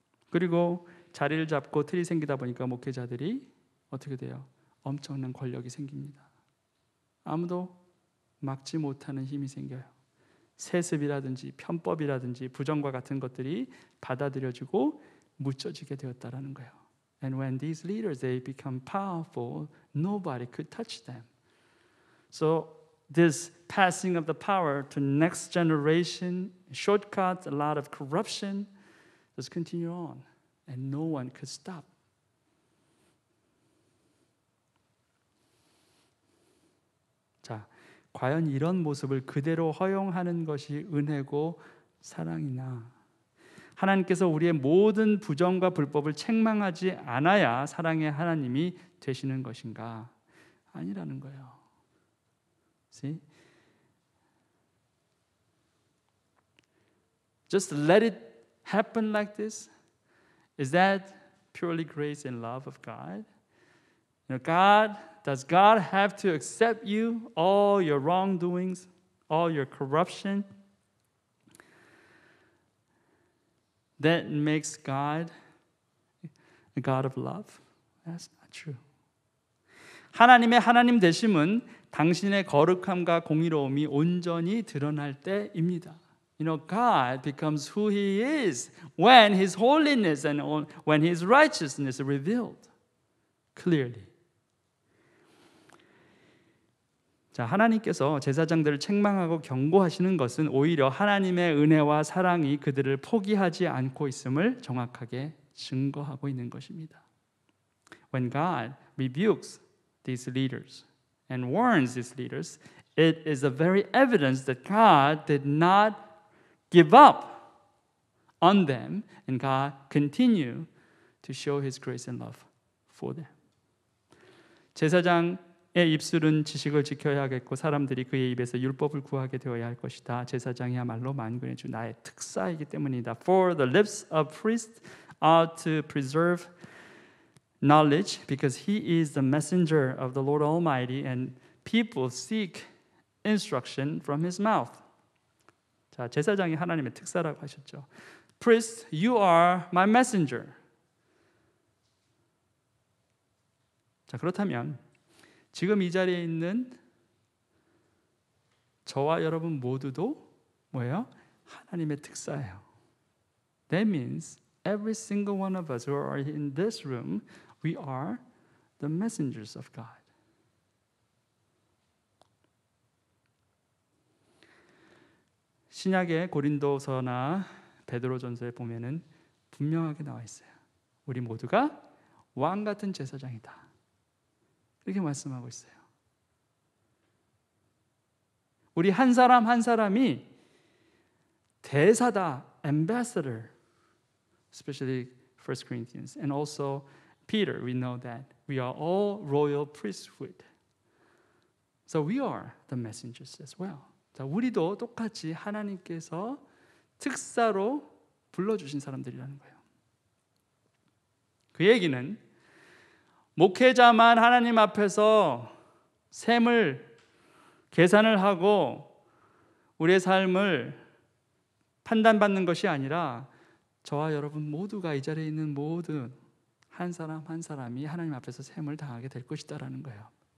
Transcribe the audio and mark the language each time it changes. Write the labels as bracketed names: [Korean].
[Korean] 그리고 자리를 잡고 틀이 생기다 보니까 목회자들이 어떻게 돼요? 엄청난 권력이 생깁니다. 아무도 막지 못하는 힘이 생겨요. 세습이라든지 편법이라든지 부정과 같은 것들이 받아들여지고 묻혀지게 되었다라는 거예요. [English] And when these leaders they become powerful, nobody could touch them. So this passing of the power to next generation, shortcuts, a lot of corruption, just continue on, and no one could stop. [Korean] 자, 과연 이런 모습을 그대로 허용하는 것이 은혜고 사랑이나 하나님께서 우리의 모든 부정과 불법을 책망하지 않아야 사랑의 하나님이 되시는 것인가? 아니라는 거예요. [English] See? Just let it happen like this? Is that purely grace and love of God? Does God have to accept you, all your wrongdoings, all your corruption? That makes God a God of love? That's not true. [Korean] 하나님의 하나님 되심은 당신의 거룩함과 공의로움이 온전히 드러날 때입니다. [English] God becomes who He is when His holiness and when His righteousness is revealed clearly. [Korean] 자, 하나님께서 제사장들을 책망하고 경고하시는 것은 오히려 하나님의 은혜와 사랑이 그들을 포기하지 않고 있음을 정확하게 증거하고 있는 것입니다. [English] When God rebukes these leaders and warns these leaders, it is a very evidence that God did not give up on them and God continue to show His grace and love for them. [Korean] 제사장의 입술은 지식을 지켜야 하겠고 사람들이 그의 입에서 율법을 구하게 되어야 할 것이다. 제사장이야말로 만군의 주 나의 특사이기 때문이다. [English] For the lips of priests ought to preserve knowledge because he is the messenger of the Lord Almighty and people seek instruction from his mouth. [Korean] 자, 제사장이 하나님의 특사라고 하셨죠. [English] Priest, you are my messenger. [Korean] 자, 그렇다면 지금 이 자리에 있는 저와 여러분 모두도 뭐예요? 하나님의 특사예요. [English] That means every single one of us who are in this room, we are the messengers of God. [Korean] 신약의 고린도서나 베드로전서에 보면은 분명하게 나와 있어요. 우리 모두가 왕 같은 제사장이다. 이렇게 말씀하고 있어요. 우리 한 사람 한 사람이 대사다, [English] ambassador, especially 1 Corinthians, and also Peter. We know that we are all royal priesthood. So we are the messengers as well. [Korean] 자, 우리도 똑같이 하나님께서 특사로 불러주신 사람들이라는 거예요. 그 얘기는 목회자만 하나님 앞에서 셈을 계산을 하고 우리의 삶을 판단받는 것이 아니라 저와 여러분 모두가 이 자리에 있는 모든 한 사람 한 사람이 하나님 앞에서 셈을 당하게 될 것이다라는 거예요.